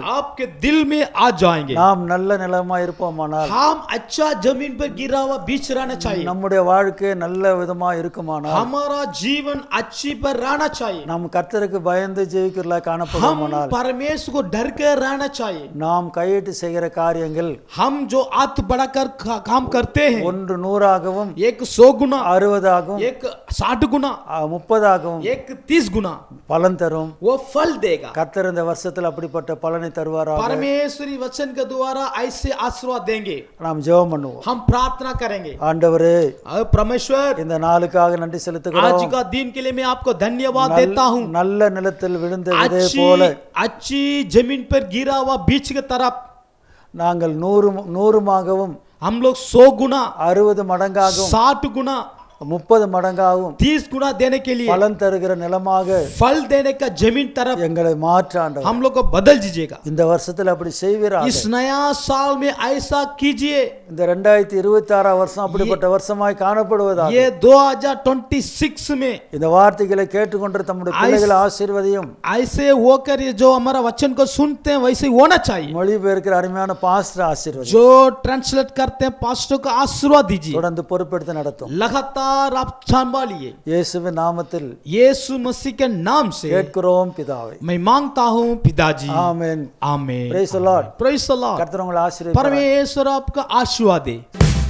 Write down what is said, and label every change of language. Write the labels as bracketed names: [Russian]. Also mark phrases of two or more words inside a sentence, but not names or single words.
[Hindi] आपके दिल में आ जाएंगे, [Tamil] நாம் நல்ல நிலமா இருப்போமானால், [Hindi] हम अच्छा जमीन पर गिरा हुआ बीज रहना चाहिए, [Tamil] நம்முடைய வாழ்க்கை நல்ல விதமா இருக்குமானால், [Hindi] हमारा जीवन अच्छी पर रहना चाहिए, [Tamil] நாம் கர்த்தருக்கு பயந்து ஜீவிக்கிறதா [Hindi] हम [Tamil] காணப்படுமானால், [Hindi] परमेश्वर को डर कर रहना चाहिए, [Tamil] நாம் கையிட்டு செய்கிற காரியங்கள் [Hindi] हम जो हाथ बढ़ाकर काम करते हैं, [Tamil] ஒன்று 100ஆகவும் [Hindi] एक 100 गुना, [Tamil] 60ஆகவும் [Hindi] एक 60 गुना, [Tamil] 30ஆகவும் [Hindi] एक 30 गुना [Tamil] பலன் தரும்। [Hindi] वो फल देगा। [Tamil] கர்த்தர் இந்த வருஷத்தில் அப்படிப்பட்ட பலனை தருவாராக। [Hindi] परमेश्वरी वचन के द्वारा ऐसे आशीर्वाद देंगे। [Tamil] நாம் ஜெபம் பண்ணுவோம்। [Hindi] हम प्रार्थना करेंगे। [Tamil] ஆண்டவரே, [Hindi] परमेश्वर, [Tamil] இந்த நாளுக்காக நன்றி செலுத்துகிறோம்। [Hindi] आज का दिन के लिए मैं आपको धन्यवाद देता हूँ। [Tamil] நல்ல நிலத்தில் விழுந்த விதை போல [Hindi] अच्छी जमीन पर गिरा हुआ बीज की तरफ [Tamil] நாங்கள் 100ஆகவும் [Hindi] हम लोग 100 गुना, [Tamil] 60 மடங்காகவும் [Hindi] 60 गुना, [Tamil] 30 மடங்காகவும் [Hindi] 30 गुना देने के लिए [Tamil] பலன் தருகிற நிலமாக [Hindi] फल देने का जमीन तरफ [Tamil] எங்களை மாற்ற ஆண்டவர் [Hindi] हम लोग को बदल दीजिएगा। [Tamil] இந்த வருஷத்துல அப்படி செய்வீராக। [Hindi] इस नया साल में ऐसा कीजिए। [Tamil] இந்த 2026 வருஷம் அப்படிப்பட்ட வருஷமாய் காணப்படுவதாக। [Hindi] ये 2026 में [Tamil] இந்த வார்த்தைகளை கேட்டுக்கொண்டு தம்முடைய பிள்ளைகளை ஆசீர்வதியும்। [Hindi] ऐसे होकर ये जो हमारा वचन को सुनते हैं वैसे होना चाहिए। [Tamil] மொழிபெயர்க்கிற அருமையான பாஸ்டர் ஆசீர்வதியும்। [Hindi] जो ट्रांसलेट करते हैं पास्टर को आशीर्वाद दीजिए। [Tamil] தொடர்ந்து பொறுப்பெடுத்து நடத்தும்। [Hindi] लगातार आप संभालिए। [Tamil] இயேசுவின் நாமத்தில் [Hindi] यीशु मसीह के नाम से [Tamil] கேட்கிறோம் பிதாவே। [Hindi] मैं मांगता हूँ पिताजी। [Tamil] ஆமென்। [Hindi] आमेन। [English] Praise the Lord. Praise the Lord। [Tamil] கர்த்தர் உங்களை ஆசீர்வதிப்பார்। [Hindi] परमेश्वर आपका आशीर्वाद दे।